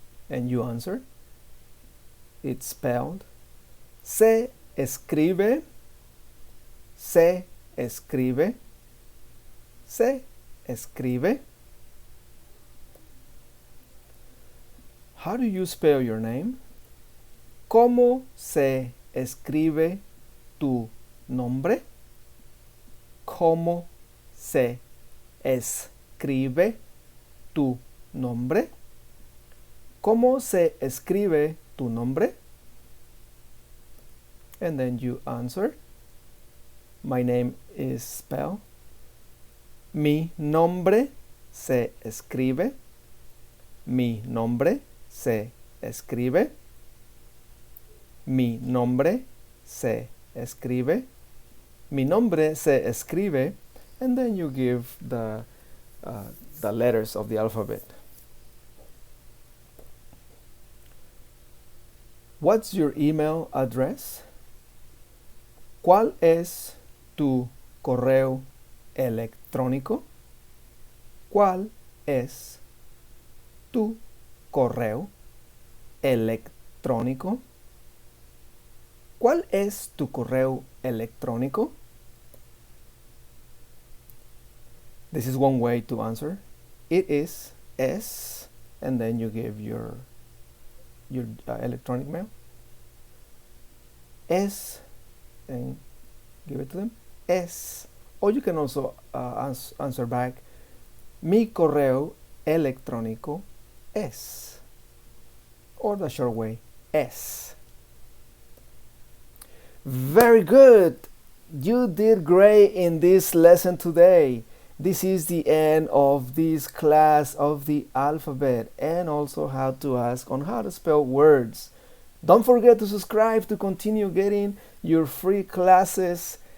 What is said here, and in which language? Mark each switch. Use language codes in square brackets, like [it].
[en] And you answer. It's spelled. [es] Se escribe. Se escribe. Se escribe. [en] How do you spell your name? [es] ¿Cómo se escribe tu nombre? ¿Cómo se escribe tu nombre? ¿Cómo se escribe tu nombre? [en] And then you answer. My name is spelled. [es] Mi nombre se escribe. Mi nombre se escribe. Mi nombre se escribe. Mi nombre se escribe. [en] And then you give the letters of the alphabet. What's your email address? [es] ¿Cuál es tu correo electrónico? ¿Cuál es tu correo electrónico? ¿Cuál es tu correo electrónico? [en] This is one way to answer. It is S, and then you give your electronic mail. S, and give it to them. S. Or you can also answer back. [es] Mi correo electrónico es. [en] Or the short way, S. Very good. You did great in this lesson today. this is the end of this class of the alphabet and also how to ask on how to spell words. Don't forget to subscribe to continue getting your free classes.